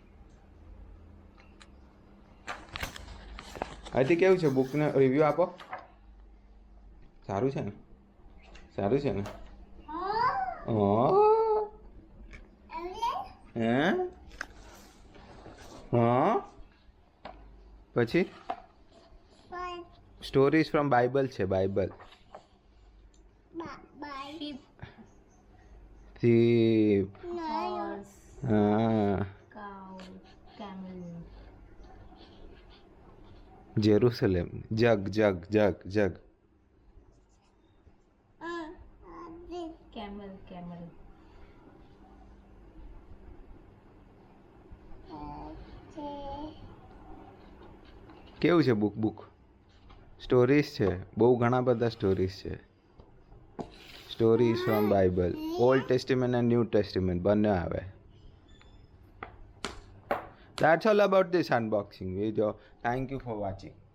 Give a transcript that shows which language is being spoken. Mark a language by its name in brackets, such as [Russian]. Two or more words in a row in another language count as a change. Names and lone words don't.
[Gujarati] હજી કેવું છે બુકને રિવ્યુ આપો સારું છે ને હે હા પછી [English] Stories from Bible [Gujarati] છે બાઇબલ Sheep. [English] Horse, Ah, cow, camel. Jerusalem. Jug. Camel. [Gujarati] કેવું છે [English] book stories [Gujarati] છે બહુ ઘણા બધા સ્ટોરીઝ છે [English] stories from Bible Old Testament and New Testament [Gujarati] બંને આવે [English] That's all about this unboxing video. Thank you for watching.